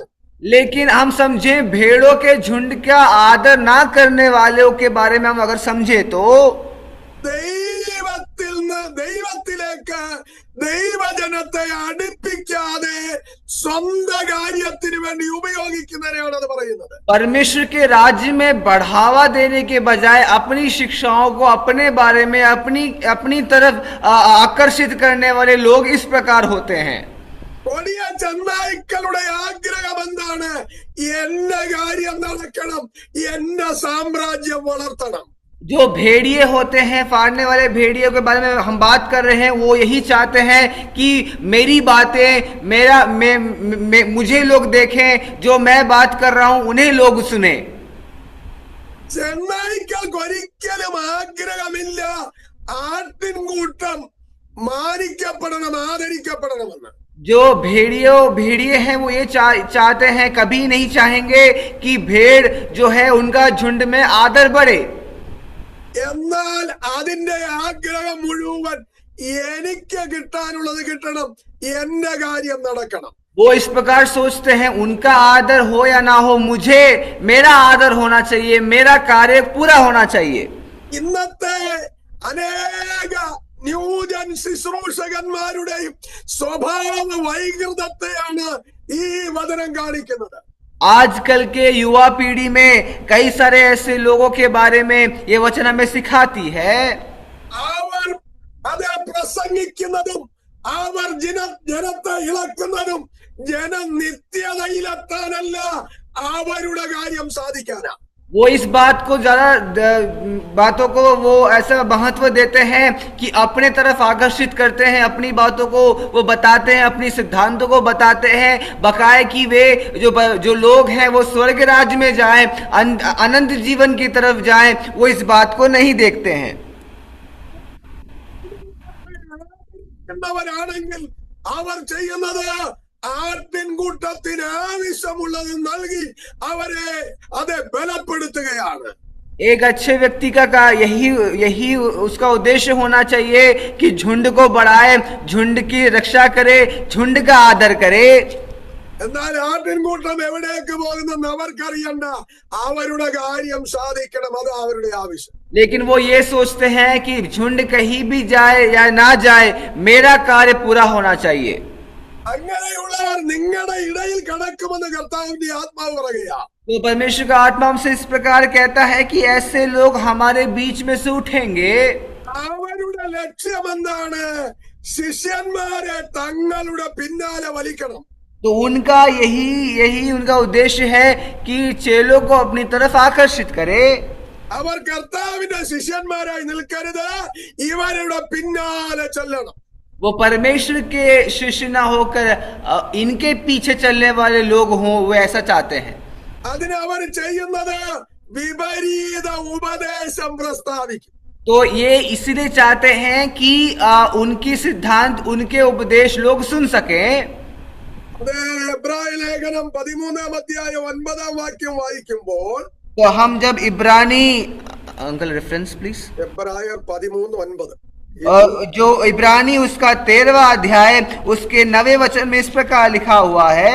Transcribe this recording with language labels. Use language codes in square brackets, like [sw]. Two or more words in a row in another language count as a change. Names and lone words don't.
[hi] लेकिन हम समझे भेड़ों के झुंड का आदर ना करने वालों के बारे में हम अगर समझे तो [ml] ദൈവത്തിലേക്ക് ദൈവജനത്തെ അടുപ്പിക്കാതെ സ്വന്തം കാര്യത്തിന് വേണ്ടി ഉപയോഗിക്കുന്നവരെയാണ് അത് പറയുന്നത്. [hi] परमेश्वर के राज्य में बढ़ावा देने के बजाय अपनी शिक्षाओं को अपने बारे में अपनी तरफ आकर्षित करने वाले लोग इस प्रकार होते हैं। [ml] കൊടിയ ചെന്നായ്ക്കളുടെ ആഗ്രഹം എന്താണ്? എന്റെ കാര്യം നടക്കണം, എന്റെ സാമ്രാജ്യം വളർത്തണം. [hi] जो भेड़िए होते हैं, फाड़ने वाले भेड़ियों के बारे में हम बात कर रहे हैं, वो यही चाहते हैं कि मेरी बातें, मुझे लोग देखें, जो मैं बात कर रहा हूं उन्हें लोग सुने। [ml] ചെന്നായ്ക്കൾക്ക് ഒരിക്കലും ആഗ്രഹമില്ല ആട്ടിൻകൂട്ടം മാനിക്കപ്പെടണം, ആദരിക്കപ്പെടണമെന്ന്. [hi] जो भेड़िए हैं वो ये चाहते हैं, कभी नहीं चाहेंगे कि भेड़ जो है उनका झुंड में आदर बढ़े। [ml] എന്നാൽ അതിന്റെ ആഗ്രഹം മുഴുവൻ എനിക്ക് കിട്ടാനുള്ളത് കിട്ടണം, എന്റെ കാര്യം നടക്കണം. [hi] वो इस प्रकार सोचते हैं, उनका आदर हो या ना हो, मुझे मेरा आदर होना चाहिए, मेरा कार्य पूरा होना चाहिए। [ml] ഇന്നത്തെ അനേക ന്യൂജൻ ശുശ്രൂഷകന്മാരുടെയും സ്വഭാവ വൈകൃതത്തെയാണ് ഈ വചനം കാണിക്കുന്നത്. [hi] आजकल के युवा पीढ़ी में कई सारे ऐसे लोगों के बारे में ये वचन हमें सिखाती है. [ml] അവർ അത് പ്രസംഗിക്കുന്നതും അവർ ജനത്തെ ഇളക്കുന്നതും ജനനിത്യതയിലെത്താനല്ല, അവരുടെ കാര്യം സാധിക്കാനാ. [hi] वो इस बात को ज्यादा बातों को वो ऐसा महत्व देते हैं कि अपने तरफ आकर्षित करते हैं, अपनी बातों को वो बताते हैं, अपनी सिद्धांतों को बताते हैं, बकाए कि वे जो लोग हैं वो स्वर्ग राज्य में जाएं, अनंत जीवन की तरफ जाएं, वो इस बात को नहीं देखते हैं. [ml] ാണെങ്കിൽ അവർ ചെയ്യുന്നത് ആട്ടിൻകൂട്ടത്തിന് ആവശ്യമുള്ളത് നൽകി അവരെ അത് ബലപ്പെടുത്തുകയാണ്. [hi] एक अच्छे व्यक्ति का यही उसका उद्देश्य होना चाहिए कि झुंड को बढ़ाए, झुंड की रक्षा करे, झुंड का आदर करे. [ml] എന്നാൽ ആട്ടിൻകൂട്ടം എവിടേക്ക് പോകുന്നെന്ന് അവർക്കറിയണ്ട, അവരുടെ കാര്യം സാധിക്കണം, അത് അവരുടെ ആവശ്യം. [hi] लेकिन वो ये सोचते हैं कि झुंड कहीं भी जाए या ना जाए, मेरा कार्य पूरा होना चाहिए. [ml] അങ്ങനെയുള്ളവർ നിങ്ങളുടെ ഇടയിൽ കടക്കുമെന്ന് കർത്താവിന്റെ ആത്മാവ് പറയുക. [hi] तो परमेश्वर का आत्मा हमसे इस प्रकार कहता है कि ऐसे लोग हमारे बीच में से उठेंगे. [ml] അവരുടെ ലക്ഷ്യം എന്താണ്? ശിഷ്യന്മാരെ തങ്ങളുടെ പിന്നാലെ വലിക്കണം. [hi] तो उनका यही उनका उद्देश्य है कि चेलों को अपनी तरफ आकर्षित करे. [ml] അവർ കർത്താവിന്റെ ശിഷ്യന്മാരായി നിൽക്കരുത്, ഇവരുടെ പിന്നാലെ ചെല്ലണം. [hi] वो परमेश्वर के शिष्य ना होकर इनके पीछे चलने वाले लोग हों, वो ऐसा चाहते हैं. [ml] അതിന് അവർ ചെയ്യുന്നത് വിപരീത ഉപദേശം പ്രസ്താവിക്കും. [hi] तो ये इसलिए चाहते हैं कि उनकी सिद्धांत, उनके उपदेश लोग सुन सकें. [ml] അത് എബ്രായ ലേഖനം 13-ാം അധ്യായം 9-ാം വാക്യം വായിക്കുമ്പോൾ, [hi] तो हम जब इब्रानी, [en] uncle reference please, [ml] എബ്രായർ 13:9, [hi] जो इब्रानी उसका 13वां अध्याय उसके 9वें वचन में इस प्रकार लिखा हुआ है.